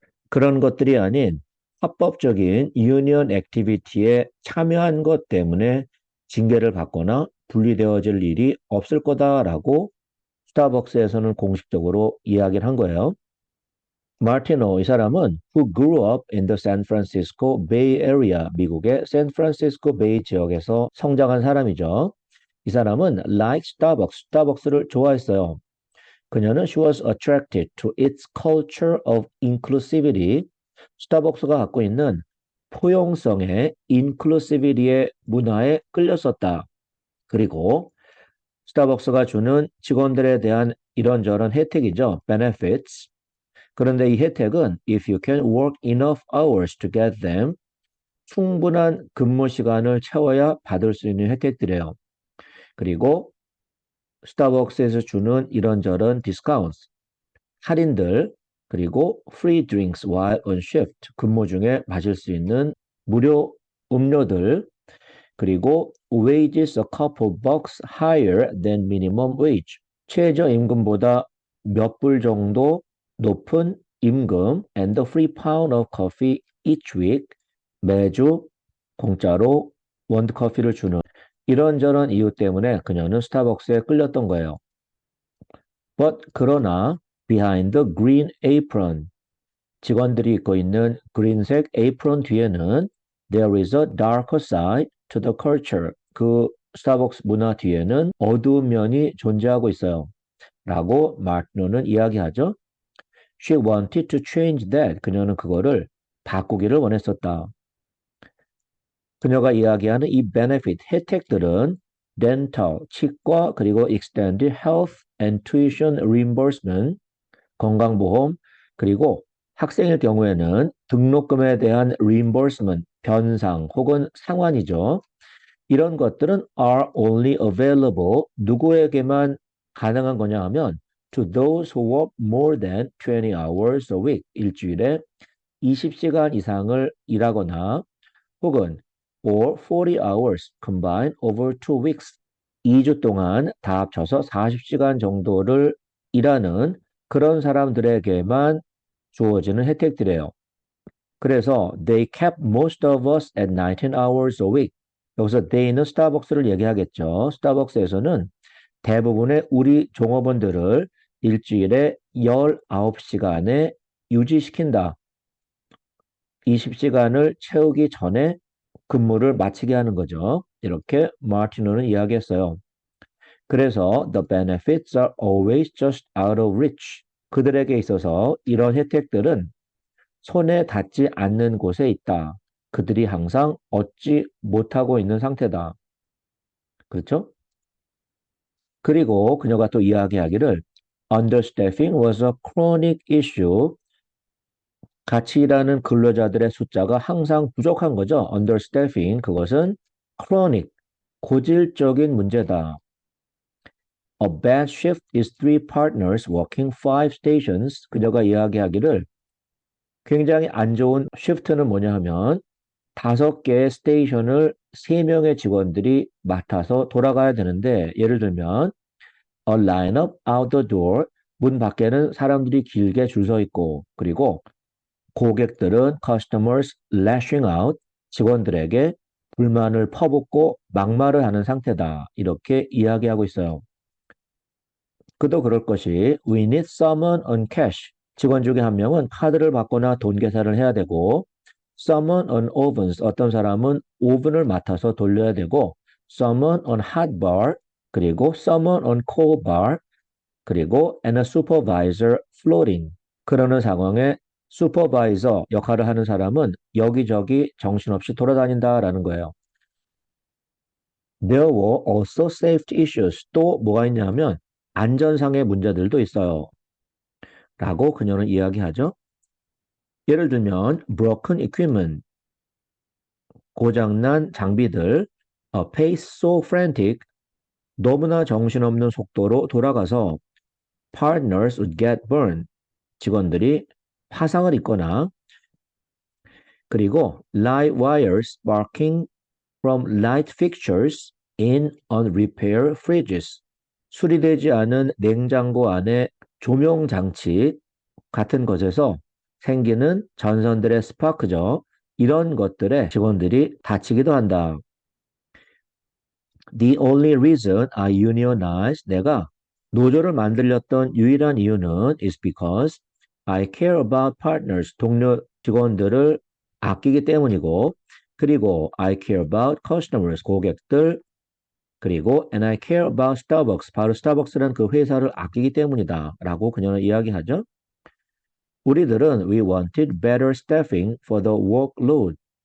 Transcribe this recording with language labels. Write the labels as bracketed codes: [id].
[ko] 그런 것들이 아닌 합법적인 유니언 액티비티에 참여한 것 때문에 징계를 받거나 분리되어질 일이 없을 거다라고 스타벅스에서는 공식적으로 이야기를 한 거예요. 마르티노, 이 사람은 [en] who grew up in the San Francisco Bay Area, [ko] 미국의 샌프란시스코 베이 지역에서 성장한 사람이죠. 이 사람은 [en] like Starbucks, [ko] 스타벅스를 좋아했어요. 그녀는 [en] she was attracted to its culture of inclusivity. [ko] 스타벅스가 갖고 있는 포용성의 inclusivity의 문화에 끌렸었다. 그리고 스타벅스가 주는 직원들에 대한 이런저런 혜택이죠. benefits. 그런데 이 혜택은 [en] if you can work enough hours to get them, [ko] 충분한 근무 시간을 채워야 받을 수 있는 혜택들이에요. 그리고 스타벅스에서 주는 이런저런 discounts, 할인들, 그리고 [en] free drinks while on shift, [ko] 근무 중에 마실 수 있는 무료 음료들, 그리고 [en] wages a couple bucks higher than minimum wage, [ko] 최저임금보다 몇 불 정도 높은 임금, [en] and a free pound of coffee each week, [ko] 매주 공짜로 원두커피를 주는 이런저런 이유 때문에 그녀는 스타벅스에 끌렸던 거예요. [en] But [ko] 그러나 [en] behind the green apron, [ko] 직원들이 입고 있는 그린색 에이프론 뒤에는 [en] there is a darker side to the culture. [ko] 그 스타벅스 문화 뒤에는 어두운 면이 존재하고 있어요. 라고 마르티노는 이야기하죠. [en] She wanted to change that. [ko] 그녀는 그거를 바꾸기를 원했었다. 그녀가 이야기하는 이 benefit, 혜택들은 dental, 치과, 그리고 [en] extended health and tuition reimbursement, [ko] 건강보험, 그리고 학생일 경우에는 등록금에 대한 reimbursement, 변상 혹은 상환이죠. 이런 것들은 [en] are only available, [ko] 누구에게만 가능한 거냐 하면 [en] to those who work more than 20 hours a week, [ko] 일주일에 20시간 이상을 일하거나 혹은 [en] or 40 hours combined over 2 weeks, [ko] 2주 동안 다 합쳐서 40시간 정도를 일하는 그런 사람들에게만 주어지는 혜택들이에요. 그래서 [en] they kept most of us at 19 hours a week. [ko] 여기서 they는 스타벅스를 얘기하겠죠. 스타벅스에서는 대부분의 우리 종업원들을 일주일에 19시간에 유지시킨다. 20시간을 채우기 전에 근무를 마치게 하는 거죠. 이렇게 마티노는 이야기했어요. 그래서 [en] the benefits are always just out of reach. [ko] 그들에게 있어서 이런 혜택들은 손에 닿지 않는 곳에 있다. 그들이 항상 얻지 못하고 있는 상태다. 그렇죠? 그리고 그녀가 또 이야기하기를 [en] understaffing was a chronic issue. [ko] 같이 일하는 근로자들의 숫자가 항상 부족한 거죠. understaffing, 그것은 chronic, 고질적인 문제다. [en] A bad shift is three partners working five stations. [ko] 그녀가 이야기하기를 굉장히 안 좋은 shift는 뭐냐 하면 5개의 스테이션을 3명의 직원들이 맡아서 돌아가야 되는데 예를 들면 [en] a line-up out the door, [ko] 문 밖에는 사람들이 길게 줄 서 있고 그리고 고객들은 [en] customers lashing out, [ko] 직원들에게 불만을 퍼붓고 막말을 하는 상태다. 이렇게 이야기하고 있어요. 그도 그럴 것이 [en] we need someone on cash. [ko] 직원 중에 한 명은 카드를 받거나 돈 계산을 해야 되고 [en] someone on ovens. [ko] 어떤 사람은 오븐을 맡아서 돌려야 되고 [en] someone on hot bar. [ko] 그리고 [en] someone on cold bar. 그리고 and a supervisor floating. [ko] 그러는 상황에 슈퍼바이저 역할을 하는 사람은 여기저기 정신없이 돌아다닌다라는 거예요. [en] There were also safety issues. [ko] 또 뭐가 있냐면 안전상의 문제들도 있어요. 라고 그녀는 이야기하죠. 예를 들면 [en] broken equipment, [ko] 고장난 장비들, [en] pace so frantic, [ko] 너무나 정신없는 속도로 돌아가서 [en] partners would get burned, [ko] 직원들이 화상을 입거나 그리고 [en] light wires sparking from light fixtures in unrepaired fridges. [ko] 수리되지 않은 냉장고 안에 조명 장치 같은 것에서 생기는 전선들의 스파크죠. 이런 것들에 직원들이 다치기도 한다. [en] The only reason I unionized, [ko] 내가 노조를 만들렸던 유일한 이유는 [en] is because I care about partners, [ko] 동료 직원들을 아끼기 때문이고 그리고 [en] I care about customers, [ko] 고객들 그리고 [en] and I care about Starbucks, [ko] 바로 스타벅스라는 그 회사를 아끼기 때문이다 라고 그녀는 이야기하죠. 우리들은 [en] we wanted better staffing for the workload.